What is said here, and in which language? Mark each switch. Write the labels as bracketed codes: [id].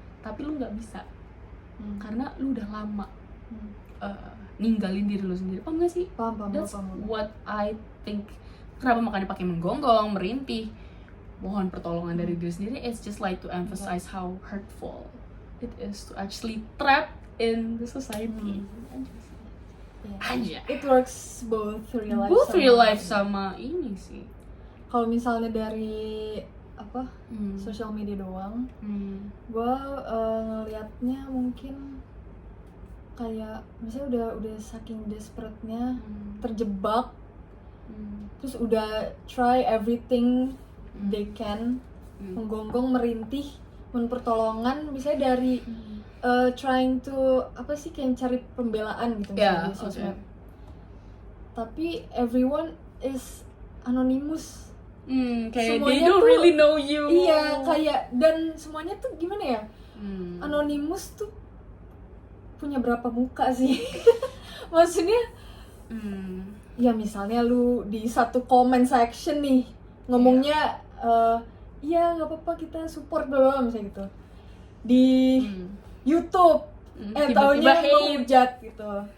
[id] Tapi lu nggak bisa karena lu udah lama ninggalin diri lu sendiri. Paham gak sih? Paham. [en] That's what I think. [id] Kenapa makanya pakai menggonggong, merintih, mohon pertolongan dari diri sendiri? [en] It's just like to emphasize how hurtful it is to actually trap in the society. [id] Aja. [en] It works both [id] real life sama ini sih. Kalau misalnya dari social media doang, gue ngelihatnya mungkin kayak misalnya udah saking desperate-nya, terjebak, terus udah [en] try everything they can, [id] menggonggong merintih, pertolongan, misalnya dari [en] trying to [id] kayak cari pembelaan gitu misalnya di sosmed. Tapi [en] everyone is anonymous. [id] Kayak semuanya [en] they don't really know you. [id] Iya, kayak dan semuanya tuh gimana ya? Anonymous tuh punya berapa muka sih? Maksudnya ya misalnya lu di satu comment section nih ngomongnya iya nggak apa-apa kita support bla misalnya gitu di YouTube, taunya menghujat gitu.